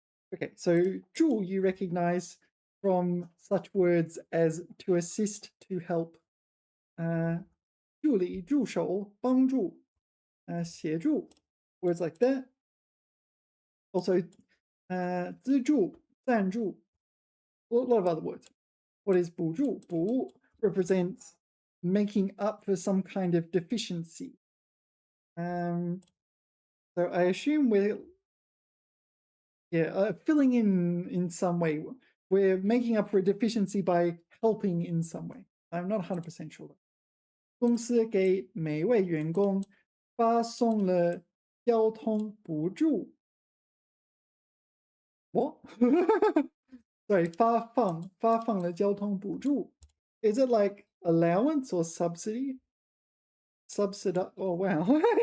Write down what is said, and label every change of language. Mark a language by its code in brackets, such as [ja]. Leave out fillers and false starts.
[en] Okay, so 助 you recognize from such words as to assist, to help. [zh] 助理,助手,帮助, 协助, [en] words like that. Also, 资助, 赞助, a lot of other words. What is 补助? 补 represents making up for some kind of deficiency. So I assume we're filling in some way. We're making up for a deficiency by helping in some way. I'm not 100% sure. [zh] 公司给每位员工发送了交通补助. [en] What? Sorry, [zh] 发放了交通补助. [en] Is it like allowance or subsidy? Subsidy. Oh wow.